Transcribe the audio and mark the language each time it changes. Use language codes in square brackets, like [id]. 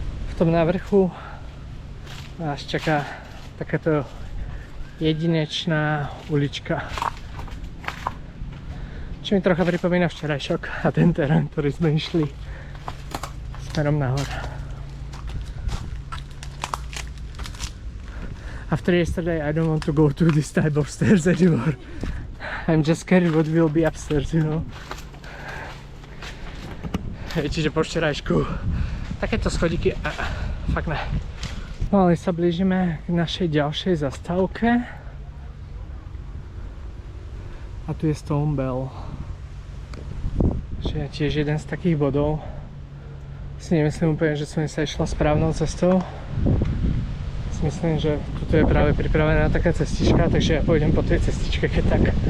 [sk] V tom na vrchu vás čaká takáto jedinečná ulička. Čo mi trocha pripomína včerajšok a ten terén, ktorý sme išli smerom nahor. [en] After yesterday, I don't want to go through this type of stairs anymore. I'm just scared what will be upstairs, you know. [sk] Čiže po včerajšku takéto schodíky, fakt ne. No ale sa blížime k našej ďalšej zastávke. A tu je Stone Bell. Čiže tiež jeden z takých bodov. Si nemyslím úplne, že som sa išla správnou cestou. Myslím, že tuto je práve pripravená taká cestička, takže ja pôjdem po tej cestičke, keď tak.